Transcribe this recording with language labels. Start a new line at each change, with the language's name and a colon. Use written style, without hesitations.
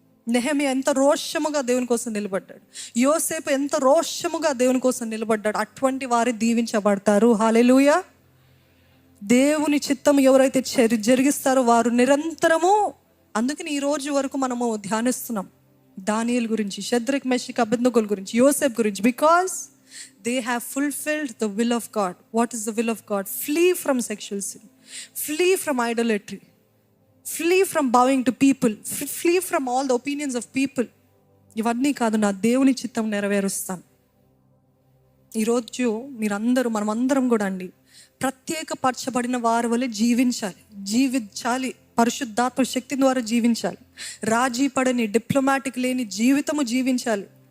Telugu: Nehemiah ఎంత రోషముగా దేవుని కోసం నిలబడ్డాడు. యోసేపు ఎంత రోషముగా దేవుని కోసం నిలబడ్డాడు. అటువంటి వారు దీవించబడతారు. హల్లెలూయా. దేవుని చిత్తము ఎవరైతే జరిగిస్తారో వారు నిరంతరము. అందుకని ఈ రోజు వరకు మనము ధ్యానిస్తున్నాం దానియేలు గురించి, షద్రకు, మెషకు, అబేద్నెగోల గురించి, యోసేపు గురించి.
English: Because they have fulfilled the will of God. What is the will of God? Flee from sexual sin, flee from idolatry, flee from bowing to people, flee from all the opinions of people.
Telugu: ఇవన్నీ కాదు, నా దేవుని చిత్తం నెరవేరుస్తాను. ఈరోజు మీరందరూ, మనమందరం కూడా అండి, ప్రత్యేకపరచబడిన వారి వల్ల జీవించాలి. పరిశుద్ధాత్మ శక్తి ద్వారా జీవించాలి. రాజీ పడని, డిప్లొమాటిక్ లేని జీవితము జీవించాలి.